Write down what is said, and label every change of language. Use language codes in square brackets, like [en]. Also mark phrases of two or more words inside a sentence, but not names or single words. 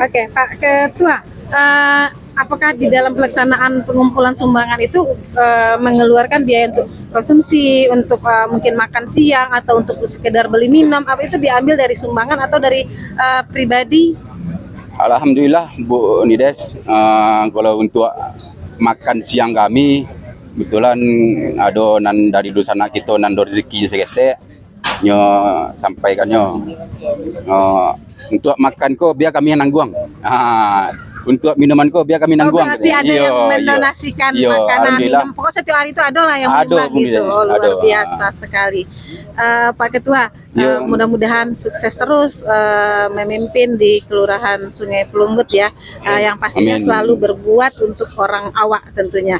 [id] Oke, Pak Ketua, apakah di dalam pelaksanaan pengumpulan sumbangan itu mengeluarkan biaya untuk konsumsi, untuk mungkin makan siang atau untuk sekedar beli minum, apa itu diambil dari sumbangan atau dari pribadi? Alhamdulillah Bu Nides, kalau untuk makan siang kami kebetulan ada [min] nan dari dosana kita nan rezeki seketek nyo [id] sampaikannya. Untuk makan ko biar kami yang nanggung. Untuk minuman ko biar kami nanggung. Berarti ada yang mendonasikan makanan, minum. Pokoknya setiap hari itu ada lah yang menyumbang gitu. Luar biasa sekali. Pak Ketua, mudah-mudahan sukses terus memimpin di Kelurahan Sungai Pelunggut ya, yang pastinya selalu berbuat untuk orang awak tentunya.